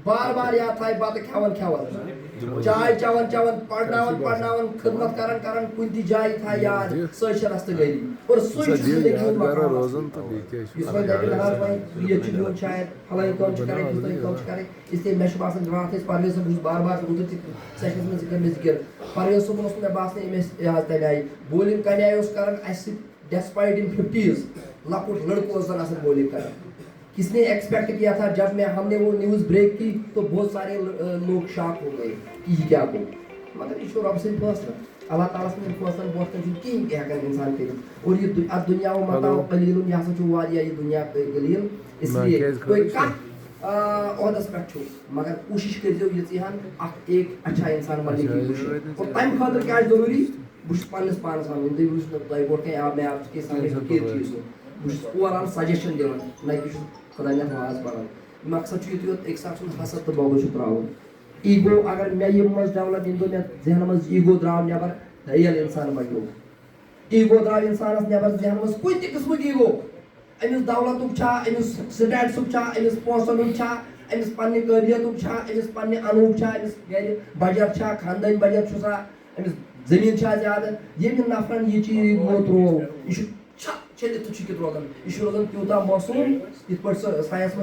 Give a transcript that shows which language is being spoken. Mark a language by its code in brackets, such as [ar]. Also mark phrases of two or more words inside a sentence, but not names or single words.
[ks] بتہٕ کھٮ۪وان کھٮ۪وان چاے چٮ۪وان چٮ۪وان پرناوان خدمت کران کُنہِ تہِ جایہِ تھایہِ یاد سۄے چھِ رستہٕ گٔری اور سُے چھُ زندگی ہُنٛد مقام یُس وۄنۍ دپہِ نہ حظ وۄنۍ ییٚتہِ چھُ دیُن شاید فلٲنۍ کٲم چھِ کرٕنۍ فلٲنۍ کٲم چھِ کرٕنۍ اسلیے مےٚ چھُ باسان راتھ ٲسۍ پرویز صٲب بہٕ چھُس بار بار اوترٕ تہِ سیشنس منٛز کٔر مےٚ ذِکر پرویز صٲبُن اوس مےٚ باسان أمۍ ٲسۍ یہِ حظ تمہِ آیہِ بولِنگ کمہِ آیہِ اوس کران اسہِ سۭتۍ [en] despite in 50s [ks] لۄکُٹ لڑکہٕ اوس زن آسان بولنگ کران [ur] کس نے ایکسپیکٹ کیا تھا جب ہم نے وہ نیوز بریک کی تو بہت سارے لوگ شاک ہو گئے کہ یہ کیا [ks] گوٚو مگر یہ چھُ رۄبہٕ سٕنٛدۍ فٲصلہٕ اللہ تعالیٰ سٕنٛدٮ۪ن فٲصلن برونٛٹھ کَنۍ چھُنہٕ کِہیٖنۍ تہِ ہٮ۪کان اِنسان کٔرِتھ اور یہِ اتھ دُنیا متاع قلیٖلُن یہِ ہسا چھُ واریاہ یہِ دُنیا قلیٖل اسلیے تُہۍ کتھ عہدس پٮ۪ٹھ چھُو مگر کوٗشش کٔرۍزیو یِژٕے ہن اکھ [ur] ایک اچھا انسان بننے کی کوٗشش [ks] اور تمہِ خٲطرٕ کیٛاہ چھُ ضروٗری بہٕ چھُس پننِس پانس ونان تُہۍ وٕچھِو نہٕ تۄہہِ برونٛٹھ کَنۍ مےٚ [ur] آپ کے سامنے [ks] حقیٖق چیٖز بہٕ چھُس [en] over all suggestion [ks] دِوان نہ کہِ چھُس خۄدا نتہٕ واز پران مقصد چھُ یُتُے یوت أکِس اکھ سُنٛد حسد تہٕ بۄغض چھُ تراوُن ایٖگو اگر مےٚ یِم منٛز ڈیولپ ییٚمہِ دۄہ مےٚ ذہنس منٛز ایٖگو درٛاو نٮ۪بر ریل انسان بنیو ایٖگو درٛاو انسانس نٮ۪بر ذہنس منٛز کُنہِ تہِ قٕسمُک ایٖگو أمِس دولتُک چھا أمِس سٹیٹسُک چھا أمِس پونٛسن ہُنٛد چھا أمِس پننہِ قٲبلیتُک چھا أمِس پننہِ انوُک چھا أمِس گرِ بجٹ چھا خاندٲنۍ بجٹ چھُسا أمِس زٔمیٖن چھا زیادٕ ییٚمہِ نفرن یہِ چیٖز تروو یہِ چھُ چھٔلِتھ تہٕ چھُکِتھ روزان یہِ چھُ روزان تیوٗتاہ موسوٗم یِتھ پٲٹھۍ سُہ ساینس منٛز